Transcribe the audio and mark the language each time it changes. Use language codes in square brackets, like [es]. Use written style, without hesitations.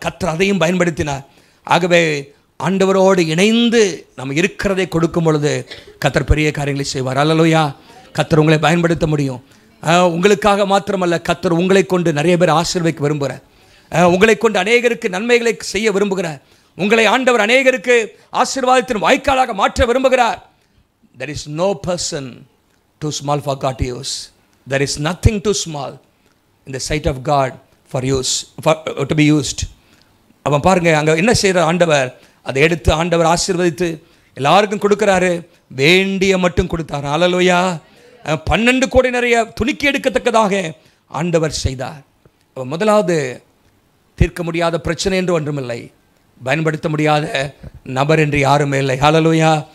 [ta] கர்த்தர் அதையும் பயன்படுத்தினார். ஆகவே ஆண்டவரோடு இணைந்து நம்ம இருக்கிறதை கொடுக்கும் பொழுது கர்த்தர் பெரிய காரியங்களை செய்வார். அல்லேலூயா. கர்த்தர் உங்களை பயன்படுத்த முடியும். உங்களுக்காக மாத்திரமல்ல, கர்த்தர் உங்களை கொண்டு நிறைய பேர் ஆசீர்வதிக்க விரும்புகிறார். உங்களை கொண்டு அநேகருக்கு நன்மைகளை செய்ய விரும்புகிறார். உங்களை ஆண்டவர் அநேகருக்கு ஆசீர்வாதத்தின் வாய்க்காலாக மாற்ற விரும்புகிறார். [en] There is no person too small for God to use. There is nothing too small in the sight of God for to be used. [ta] அவன் பாருங்க, அங்கே என்ன செய்கிற ஆண்டவர், அதை எடுத்து ஆண்டவர் ஆசீர்வதித்து எல்லாருக்கும் கொடுக்குறாரு. வேண்டிய மட்டும் கொடுத்தார். அல்லேலூயா. 12 கோடி நிறைய துணிக்கி எடுக்கத்தக்கதாக ஆண்டவர் செய்தார். முதலாவது, தீர்க்க முடியாத பிரச்சனை என்று ஒன்றுமில்லை, பயன்படுத்த முடியாத நபர் என்று யாருமே இல்லை. அல்லேலூயா.